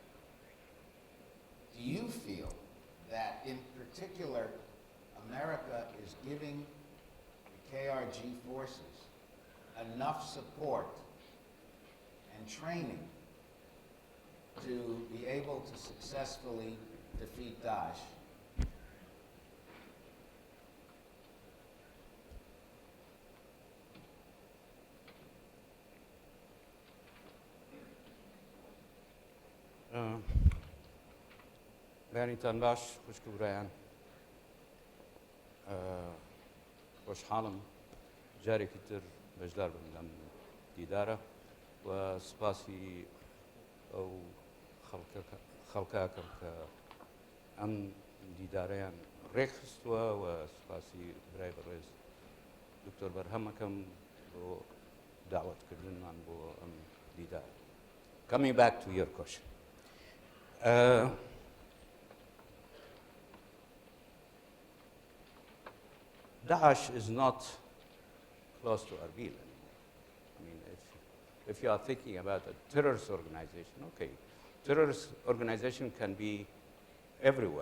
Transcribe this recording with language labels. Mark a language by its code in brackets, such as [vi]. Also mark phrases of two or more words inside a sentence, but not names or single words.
[en] Do you feel that, in particular, America is giving the KRG forces enough support and training to be able to successfully defeat Daesh? [ckb] بانیتان باش خوشک و برایان خۆشحاڵم جارێکی تر بەشدار بم لەم دیدارە و سوپاسی ئەو خەڵکاکەم کە ئەم دیدارەیان ڕێکخستووە و سوپاسی برای بەڕێز دکتۆر بەرهەمەکەم بۆ داوەتکردنمان بۆ ئەم دیدار. [en] Coming back to your question. Daesh is not close to Erbil anymore. I mean, if you are thinking about a terrorist organization, okay, terrorist organization can be everywhere.